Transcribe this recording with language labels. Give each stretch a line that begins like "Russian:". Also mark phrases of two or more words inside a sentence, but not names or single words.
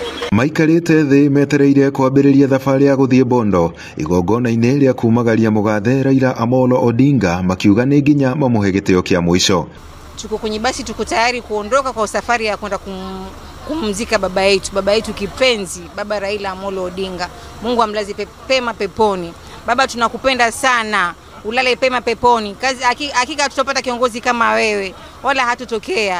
Kikuyu: Maikarite thi metereire kwambĩrĩria thabarĩ ya gũthiĩ Bondo igongona-inĩ rĩa kumagaria mũgathe Raila Amolo Odinga, makiuga nĩ nginya mamũhe gĩtĩo kĩa mũico.
Swahili: Tuko kwenye basi, tuko tayari kuondoka kwa safari ya kwenda kumzika baba yetu kipenzi, baba Raila Amolo Odinga. Mungu amlaze pema peponi. Baba, tunakupenda sana, ulale pema peponi. Hakika tutapata kiongozi kama wewe, wala hatutokea.